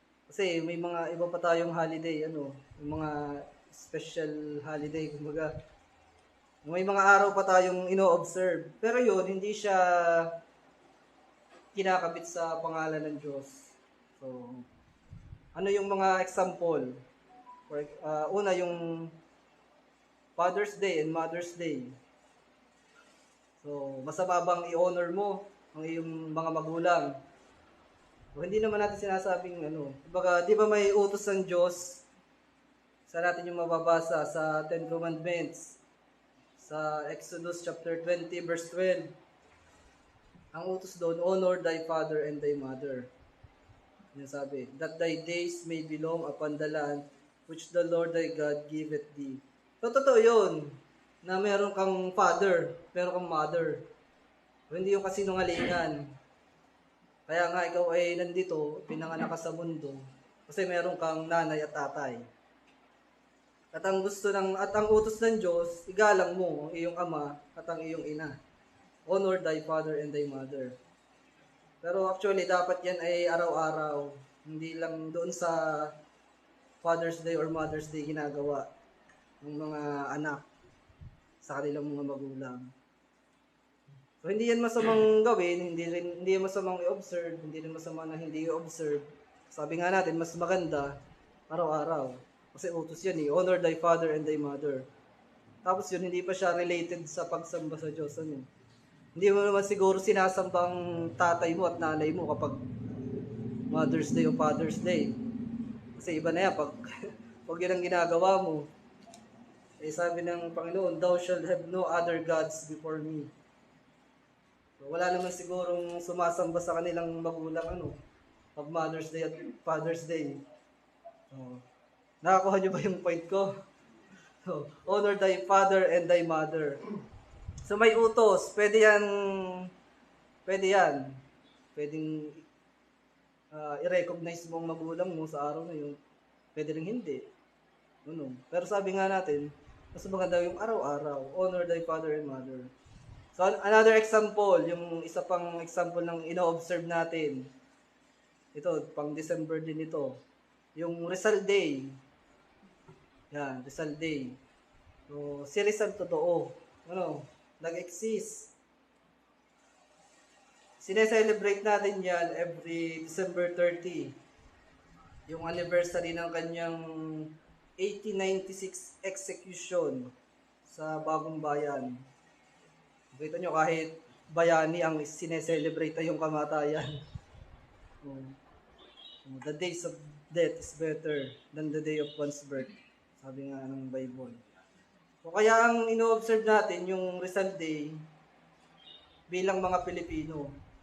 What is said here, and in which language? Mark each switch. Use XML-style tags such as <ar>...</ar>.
<tl>Kasi may mga iba pa tayong holiday, yung mga special holiday, kumbaga. May mga araw pa tayong ino-observe. Pero yun, hindi siya kinakabit sa pangalan ng Diyos. So, ano yung mga example? Una, yung Father's Day and Mother's Day. So, masama bang i-honor mo ang iyong mga magulang? O, hindi naman natin sinasabing Kumbaga, di ba may utos ng Diyos? Sa natin yung mababasa sa Ten Commandments. Sa Exodus chapter 20 verse 12. Ang utos doon,</tl> <en>honor thy father and thy mother.</en> <tl>Yan sabi,</tl> <en>that thy days may belong upon the land which the Lord thy God giveth thee. So, totoo yun, na meron kang father, meron kang mother. O, hindi yung kasinungalingan. Kaya nga ikaw ay nandito, pinanganak ka sa mundo, kasi meron kang nanay at tatay. At ang utos ng Diyos, igalang mo ang iyong ama at ang iyong ina. Honor thy father and thy mother.</en> <tl>Pero actually, dapat yan ay araw-araw. Hindi lang doon sa Father's Day or Mother's Day ginagawa ng mga anak sa kanilang mga magulang. So, hindi yan masamang gawin, hindi yan masamang i-observe, hindi rin masama na hindi i-observe. Sabi nga natin, mas maganda araw-araw. Kasi utos yan</tl> <en>honor thy father and thy mother.</en> <tl>Tapos yun, hindi pa siya related sa pagsamba sa Diyos. Hindi mo naman siguro sinasambang tatay mo at nanay mo kapag Mother's Day o Father's Day. Kasi iba na yan pag yun ang ginagawa mo. Sabi ng Panginoon,</tl> <en>thou shalt have no other gods before me.</en> <tl>So, wala naman sigurong sumasamba sa kanilang magulang pag Mother's Day at Father's Day. Nakakuha niyo ba yung point ko? So,</tl> <en>honor thy father and thy mother.</en> <tl>So may utos, pwede yan. Pwedeng i-recognize mo ang magulang mo sa araw na yun. Pwede rin hindi. Pero sabi nga natin, mas maganda yung araw-araw.</tl> <en>Honor thy father and mother.</en> <tl>So another example, yung isa pang example ng ino-observe natin. Ito, pang December din ito. Yung Rizal Day. Yan, Rizal Day. So, si Rizal totoo. Nag-exist. sineselebrate natin yan every December 30. Yung anniversary ng kanyang 1896 execution sa Bagong Bayan. Kita nyo, kahit bayani ang sineselebrate ay yung kamatayan.</tl> <en>The days of death is better than the day of one's birth.</en> <tl>Sabi nga ng Bible. So kaya ang ino-observe natin yung Rizal Day bilang mga Pilipino.</tl>